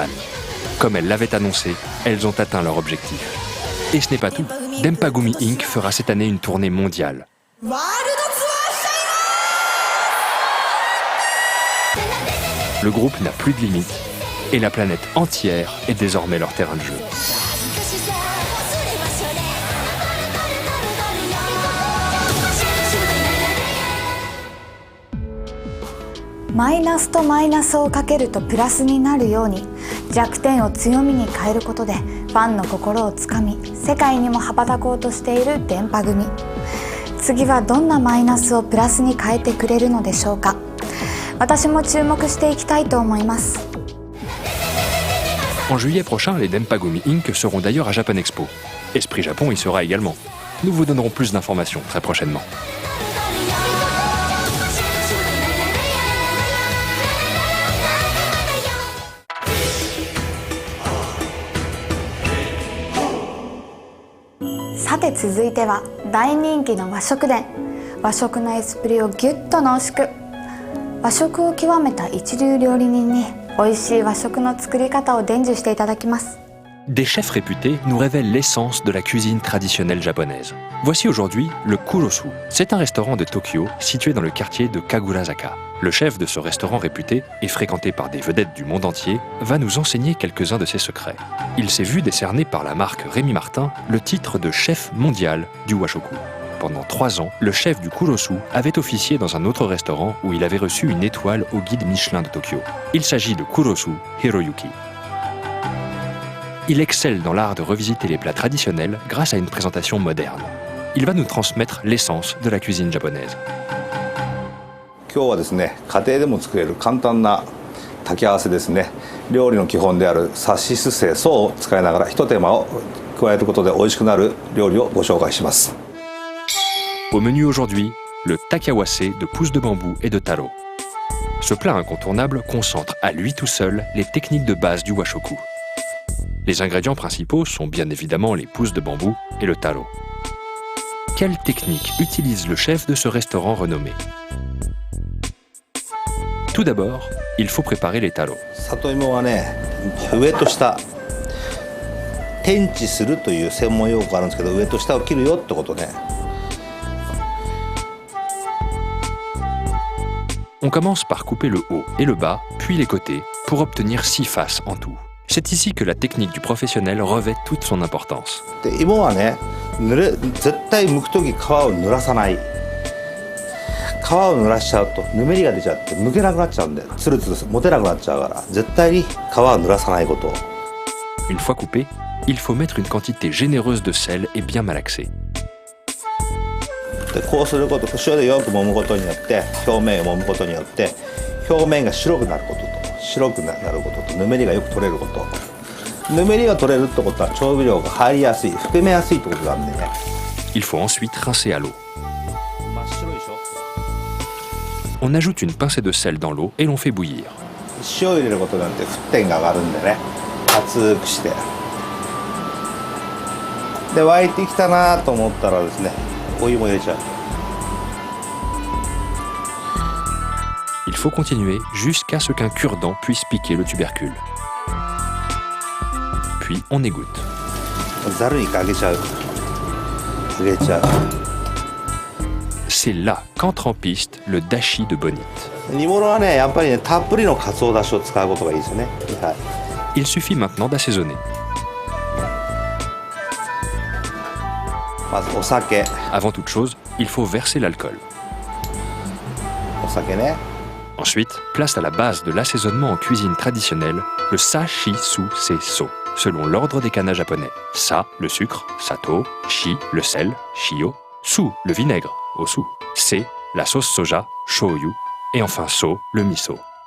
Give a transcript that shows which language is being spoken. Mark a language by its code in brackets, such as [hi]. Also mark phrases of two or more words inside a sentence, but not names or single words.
[fr] Comme elles l'avaient annoncé, elles ont atteint leur objectif. Et ce n'est pas tout. Denpagumi Inc. fera cette année une tournée mondiale. Le groupe n'a plus de limites et la planète entière est désormais leur terrain de jeu. [ja] マイナスとマイナスをかけるとプラスになるように、弱点を強みに変えることでファンの心をつかみ、世界にも羽ばたこうとしている電波組。次はどんなマイナスをプラスに変えてくれるのでしょうか。私も注目していきたいと思います。 [fr] En juillet prochain, les Denpagumi Inc. seront d'ailleurs à Japan Expo. Esprit Japon y sera également. Nous vous donnerons plus d'informations très prochainement. [ja] Sate, 続いては大人気の和食店。和食のエスプリをぎゅっと濃縮。和食を極めた一流料理人に美味しい和食の作り方を伝授していただきます。 [fr] Des chefs réputés nous révèlent l'essence de la cuisine traditionnelle japonaise. Voici aujourd'hui le Kurosu. C'est un restaurant de Tokyo situé dans le quartier de Kagurazaka. Le chef de ce restaurant réputé et fréquenté par des vedettes du monde entier va nous enseigner quelques-uns de ses secrets. Il s'est vu décerner par la marque Rémy Martin le titre de chef mondial du Washoku. Pendant 3 ans, le chef du Kurosu avait officié dans un autre restaurant où il avait reçu une étoile au guide Michelin de Tokyo. Il s'agit de Kurosu Hiroyuki. Il excelle dans l'art de revisiter les plats traditionnels grâce à une présentation moderne. Il va nous transmettre l'essence de la cuisine japonaise. [ja] 今日はですね、家庭でも作れる簡単な炊き合わせですね。料理の基本であるさしすせそを使いながら一手間を加えることで美味しくなる料理をご紹介します。 [fr] Au menu aujourd'hui, le takiawase de pousses de bambou et de taro. Ce plat incontournable concentre à lui tout seul les techniques de base du washoku. Les ingrédients principaux sont bien évidemment les pousses de bambou et le taro. Quelle technique utilise le chef de ce restaurant renommé? Tout d'abord, il faut préparer les taros. [ja] 里芋はね、上と下天地するという専門用語があるんですけど、上と下を切るよってことね。 [fr] On commence par couper le haut et le bas, puis les côtés, pour obtenir 6 faces en tout. C'est ici que la technique du professionnel revêt toute son importance. [ja] で芋はね、絶対剥く時皮を濡らさない。皮を濡らしちゃうとぬめりが出ちゃって剥けなくなっちゃうんで、つるつる持てなくなっちゃうから、絶対に皮を濡らさないこと。 [fr] Une fois coupé, il faut mettre une quantité généreuse de sel et bien malaxer. [ja] でこうすること、塩でよく揉むことによって、表面を揉むことによって表面が白くなることと、白くなることと、ぬめりがよく取れること。ぬめりが取れるってことは調味料が入りやすい、含めやすいってことなんでね。 [fr] Il faut ensuite rincer à l'eau. On ajoute une pincée de sel dans l'eau et l'on fait bouillir. [ja] 塩を入れることによって沸点が上がるんでね、熱くして。で沸いてきたなと思ったらですね、お湯も入れちゃう。 [fr] Il faut continuer jusqu'à ce qu'un cure-dent puisse piquer le tubercule. Puis on égoutte. [ja] ざるにかけちゃう。入れちゃう。 [fr] C'est là qu'entre en piste le dashi de Bonite. [ja] 煮物はね、やっぱりね、たっぷりの鰹だしを使うことがいいですよね。はい。 [fr] Il suffit maintenant d'assaisonner. [ja] まずお酒。 [fr] Avant toute chose, il faut verser l'alcool. [ja] お酒ね。 [fr] Ensuite, place à la base de l'assaisonnement en cuisine traditionnelle, le sashi-su-se-so, selon l'ordre des kanas japonais. Sa, le sucre, sato, shi, le sel, shio, su, le vinaigre, osu, se, la sauce soja, shoyu, et enfin so, le miso.